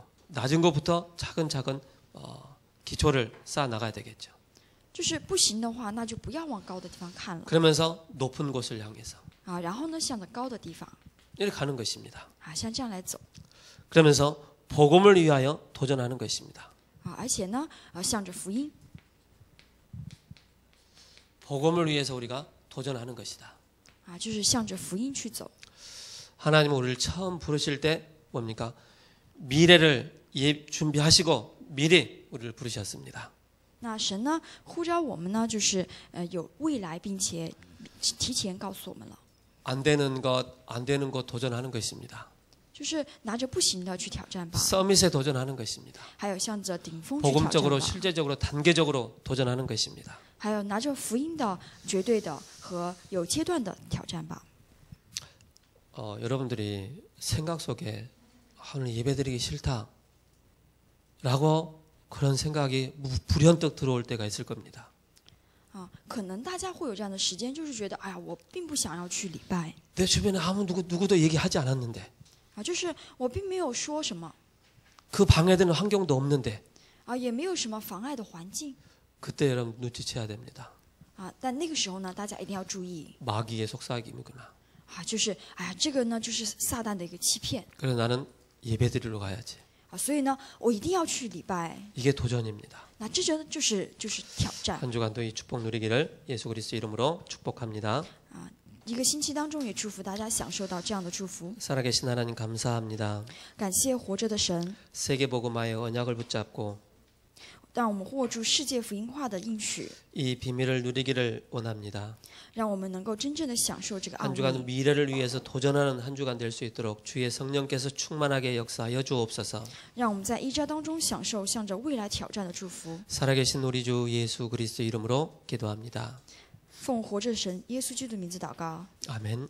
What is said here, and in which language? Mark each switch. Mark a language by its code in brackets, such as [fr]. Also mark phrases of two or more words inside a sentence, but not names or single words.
[ko] 낮은 곳부터 차근차근 기초를 쌓아 나가야 되겠죠. [zh] 就是不行的话，那就不要往高的地方看了 [ko] 그러면서 높은 곳을 향해서 [zh] 然后呢，向着高的地方 [ko] 이렇게 가는 것입니다. [zh] 像这样来走 [ko] 그러면서 복음을 위하여 도전하는 것입니다. [zh] 而且呢，向着福音 [ko] 복음을 위해서 우리가 도전하는 것이다. [zh] 就是向着福音去走。 [ko] 하나님은 우리를 처음 부르실 때 뭡니까? 미래를 준비하시고 미리 우리를 부르셨습니다. [zh] 那神呢呼召我们呢，就是有未来，并且提前告诉我们了， [ko] 안 되는 것 도전하는 것입니다. [zh] 就是拿着不行的去挑战吧， [ko] 서밋에 도전하는 것입니다. [zh] 还有向着顶峰去挑战 [ko] 복음적으로 [zh] 吧， [ko] 실제적으로 단계적으로 도전하는 것입니다. [zh] 还有拿着福音的绝对的和有阶段的挑战吧。 [ko] 여러분들이 생각 속에 오늘 예배드리기 싫다 라고 그런 생각이 불현듯 들어올 때가 있을 겁니다. [zh] 可能大家会有这样的时间，就是觉得，哎呀，我并不想要去礼拜， [ko] 내 주변에 누구도 얘기하지 않았는데 [zh] 就是我并没有说什么， [ko] 그 방해되는 환경도 없는데 [zh] 也没有什么妨碍的环境， [ko] 그때 여러분 눈치채야 됩니다. [zh] 但那个时候呢，大家一定要注意， [ko] 마귀의 속삭임이구나. [zh] 就是，哎呀，这个呢，就是撒旦的一个欺骗， [ko] 그래서 나는 예배드리러 가야지. [zh] 所以呢，我一定要去礼拜， [ko] 이게 도전입니다. [zh] 那这就是挑战。 [ko] 한 주간도 이 축복 누리기를 예수 그리스도 이름으로 축복합니다. [zh] 一个星期当中，也祝福大家享受到这样的祝福。 [ko] 살아계신 하나님 감사합니다. [zh] 感谢活着的神， [ko] 세계복음화의 언약을 붙잡고 [zh] 让我们握住世界福音化的应许， [ko] 이 비밀을 누리기를 원합니다. [zh] 让我们能够真正的享受这个奥 [ko] 한 주간 [zh] 秘。 [ko] 미래를 위해서 도전하는 한 주간 될 수 있도록 주의 성령께서 충만하게 역사하여 주옵소서. [zh] 让我们在一周当中享受向着未来挑战的祝福。 [ko] 살아계신 우리 주 예수 그리스도 이름으로 기도합니다. [zh] 奉活着神耶稣基督的名字祷告， [ko] 아멘.